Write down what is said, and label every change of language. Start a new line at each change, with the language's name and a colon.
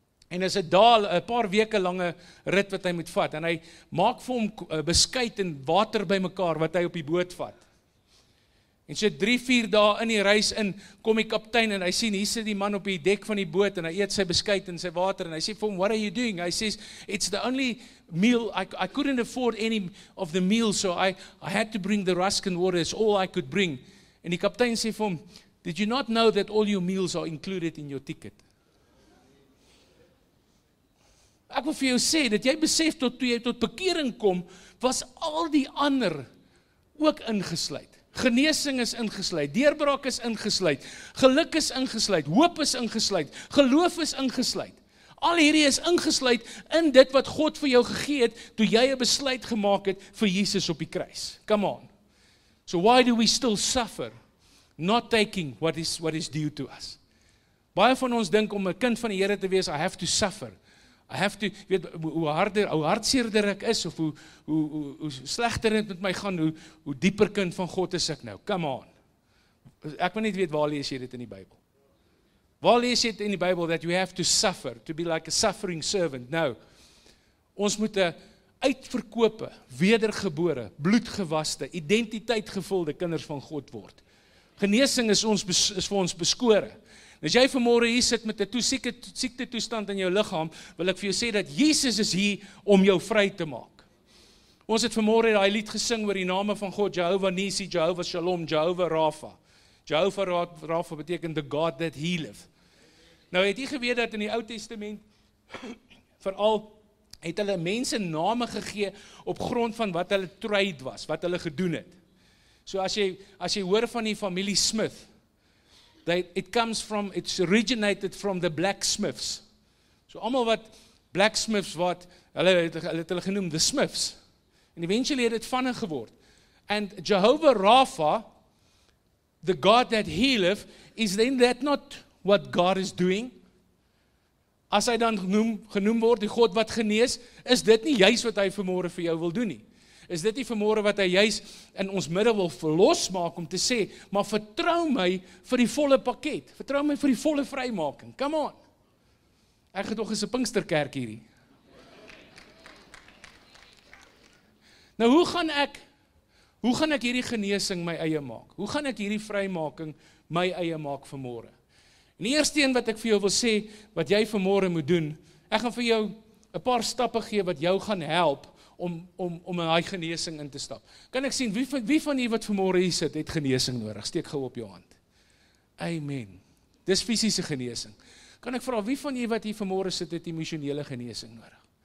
Afrikaans: En is 'n paar weke lange rit wat hy moet vat, en hy maak vir hom beskuit en water bymekaar wat hy op die boot vat. En so 3-4 dae in die reis in, kom die kaptein en hy sien, hier sit die man op die dek van die boot en hy eet sy beskuit en sy water en hy sê vir hom,
English: what are you doing?
Afrikaans: Hy sê,
English: it's the only meal, I couldn't afford any of the meal, so I had to bring the rusk and water, it's all I could bring.
Afrikaans: En die kaptein sê vir hom,
English: did you not know that all your meals are included in your ticket?
Afrikaans: Ek wil vir jou sê, dat jy besef toe jy tot bekering kom, was al die ander ook ingesluit. Genesing is ingesluit, deurbraak is ingesluit, geluk is ingesluit, hoop is ingesluit, geloof is ingesluit. Al hierdie is ingesluit in dit wat God vir jou gegee het, toe jy 'n besluit gemaak het vir Jesus op die kruis.
English: Come on. So why do we still suffer, not taking what is due to us?
Afrikaans: Baie van ons dink om 'n kind van die Here te wees,
English: I have to suffer. I have to,
Afrikaans: weet, hoe hartseerder ek is, of hoe slegter het met my gaan, hoe dieper kind van God is ek nou.
English: Come on.
Afrikaans: Ek wil net weet, waar lees jy dit in die Bybel? Waar lees jy dit in die Bybel,
English: that you have to suffer, to be like a suffering servant?
Afrikaans: Nou, ons moet 'n uitverkope, wedergebore, bloedgewaste, identiteitgevulde kinders van God word. Genesing is vir ons beskore. As jy vanmôre hier sit met 'n siekte toestand in jou liggaam, wil ek vir jou sê dat Jesus is hier om jou vry te maak. Ons het vanmôre daai lied gesing oor die name van God, Jehovah Nisi, Jehovah Shalom, Jehovah Rapha. Jehovah Rapha beteken
English: the God that healeth.
Afrikaans: Nou het jy geweet dat in die Ou Testament veral het hulle mense name gegee op grond van wat hulle trade was, wat hulle gedoen het. So as jy hoor van die familie Smith,
English: it's originated from the blacksmiths.
Afrikaans: So almal wat blacksmiths hulle het hulle genoem the Smiths. En eventually het dit van hulle geword.
English: And Jehovah Rapha, the God that healeth, is then that not what God is doing?
Afrikaans: As hy dan genoem word, die God wat genees, is dit nie juis wat hy vanmôre vir jou wil doen nie? Is dit nie vanmôre wat hy juis in ons midde wil verlos maak om te sê, maar vertrou my vir die volle pakket, vertrou my vir die volle vrymaking,
English: come on.
Afrikaans: Ek het tog 'n Pinksterkerk hierdie. Nou hoe gaan ek hierdie genesing my eie maak? Hoe gaan ek hierdie vrymaking my eie maak vanmôre? En die eerste een wat ek vir jou wil sê, wat jy vanmôre moet doen, ek gaan vir jou 'n paar stappe gee wat jou gaan help om in daai genesing in te stap. Kan ek sien, wie van julle wat vanmôre hier sit, het genesing nodig? Steek gou op jou hand. Amen. Dis fisiese genesing. Kan ek vra, wie van julle wat hier vanmôre sit, het emosionele genesing nodig?